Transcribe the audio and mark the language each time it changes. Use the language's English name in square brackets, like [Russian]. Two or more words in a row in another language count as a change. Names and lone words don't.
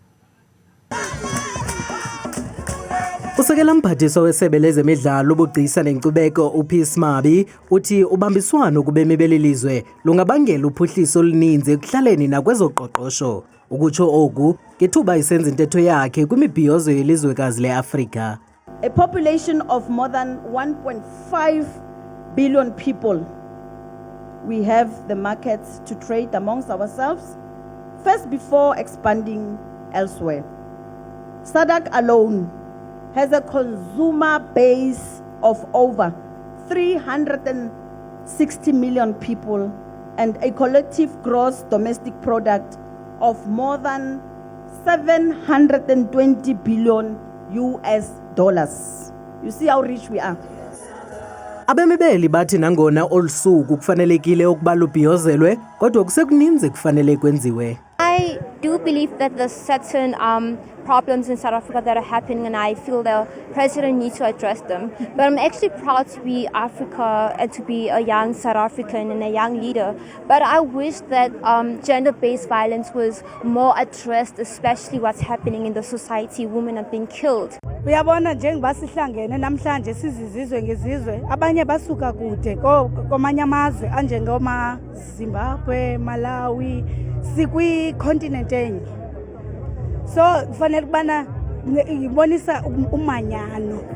[Xhosa] Usekela mphathiswa wesebe lezemidlalo ubugcisa nenkcubeko uPeace Mabe uthi ubambiswano kubemi belilizwe lungabangela uphuhliso oluninzi ekuhlaleni nakwezoqoqosho. Ukutsho oku ngethuba isenza intetho yakhe kwimibhiyozo yelizwekazi leAfrika. [English] A population of more than 1.5 billion people. We have the markets to trade amongst ourselves first before expanding elsewhere. SADC alone has a consumer base of over 360 million people and a collective gross domestic product of more than 720 billion US dollars. You see how rich we are. [Xhosa] Abemibeli bathi nangona olusuku kufanelekile ukuba lubhiyozelwe kodwa kusekuninzi kufanele kwenziwe. [English] I do believe that there's certain problems in South Africa that are happening, and I feel the president needs to address them. But I'm actually proud to be Africa and to be a young South African and a young leader. But I wish that gender-based violence was more addressed, especially what's happening in the society. Women are being killed. [Zulu] Uyabona njengoba sihlangene namhlanje sizizizwe ngezizwe abanye basuka kude komanye amazwe anjengoma Zimbabwe, Malawi, sikwi continent enye. So kufanele kubana ibonisa umanyano.